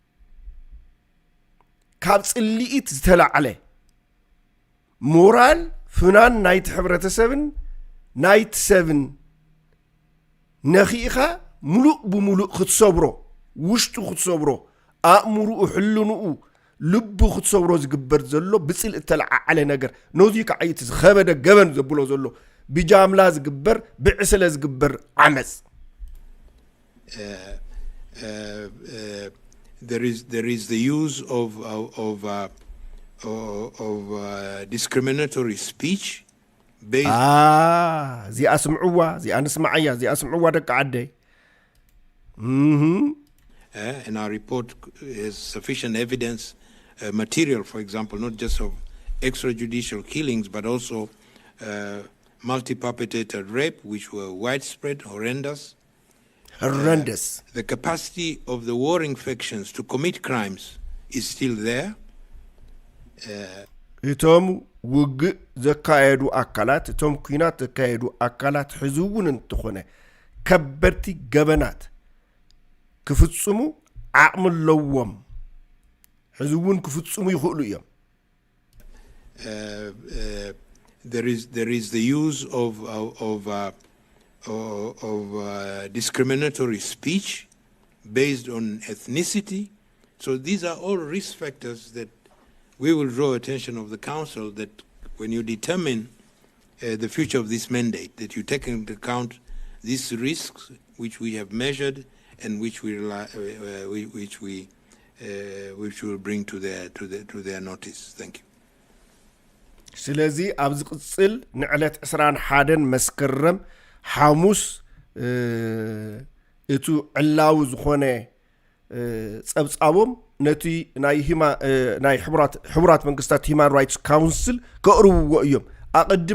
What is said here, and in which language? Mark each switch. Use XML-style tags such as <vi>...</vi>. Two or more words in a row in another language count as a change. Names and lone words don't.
<ti>ካብ ጽልኢት ዝተላዕለ ሞራል ፍናን ናይቲ ሕብረተሰብን ናይቲ ሰብን ነኺኢኻ ሙሉእ ብሙሉእ ክትሰብሮ ውሽጡ ክትሰብሮ ኣእምሩኡ ሕልኑኡ ልቡ ክትሰብሮ ዝግበር ዘሎ ብጽል እተለዓዓለ ነገር ነዙይ ከዓይቲ ዝኸበደ ገበን ዘብሎ ዘሎ ብጃምላ ዝግበር ብዕስለ ዝግበር ዓመፅ</ti> <en>there is the use of discriminatory speech based زي أسمعوا زي أنا سمعيا زي أسمعوا دك عدي and our report has sufficient evidence material, for example, not just of extrajudicial killings but also multi-perpetrated rape which were widespread, horrendous. The capacity of the warring factions to commit crimes is still there.</en> <ti>እቶም ውግእ ዘካየዱ ኣካላት እቶም ኩናት ዘካየዱ ኣካላት ሕዝውን እንትኾነ ከበድቲ ገበናት ክፍጽሙ ዓቕሚ ኣለዎም ሕዝውን ክፍጽሙ ይኽእሉ እዮም</ti> <en>there is the use of discriminatory speech based on ethnicity. So these are all risk factors that we will draw attention of the Council that when you determine the future of this mandate, that you take into account these risks which we have measured and which will bring to their notice. Thank you.</en> <ti>ስለዚ ኣብ ዝቕጽል ንዕለት 21 መስከረም ሐሙስ እቱ ዕላው ዝኾነ ጸብጻቦም ነቲ ናይ ሕቡራት መንግስታት ሂማን ራይትስ ካውንስል ከቕርብዎ እዮም ኣቐድመ</ti>